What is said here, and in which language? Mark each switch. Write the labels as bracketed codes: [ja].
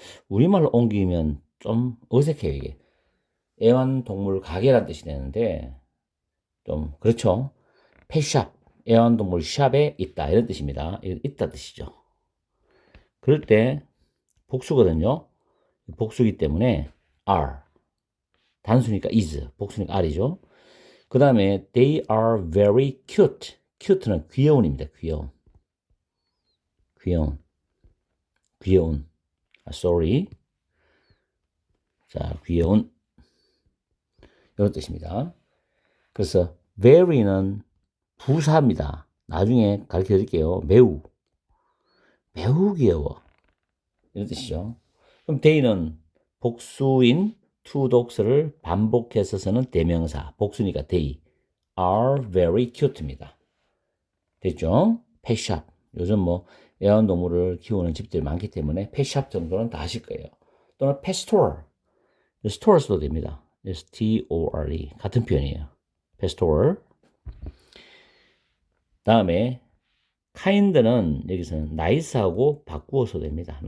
[ko] 우리말로 옮기면 좀 어색해요, 이게. 애완동물 가게란 뜻이 되는데 좀 그렇죠. pet shop, 애완동물 샵에 있다 이런 뜻입니다. 있다 뜻이죠. 그럴 때 복수거든요. 복수기 때문에 are, 단수니까 is, 복수니까 are이죠. 그 다음에 [en] they are very cute. [ko] cute는 귀여운입니다. 귀여운. 귀여운. sorry. 자, 귀여운. 이런 뜻입니다. 그래서 very는 부사입니다. 나중에 가르쳐 드릴게요. 매우 귀여워. 이런 뜻이죠. 그럼 they는 복수인 two dogs를 반복해서 쓰는 대명사. 복수니까 [en] they are very cute입니다. [ko] 됐죠? 펫샵. 요즘 뭐 애완동물을 키우는 집들이 많기 때문에 펫샵 정도는 다 하실 거예요. 또는 펫스토어. 스토어 써도 됩니다. S-T-O-R-E. 같은 표현이에요. 펫스토어. 다음에 kind는 여기서는 nice하고 바꾸어서 됩니다.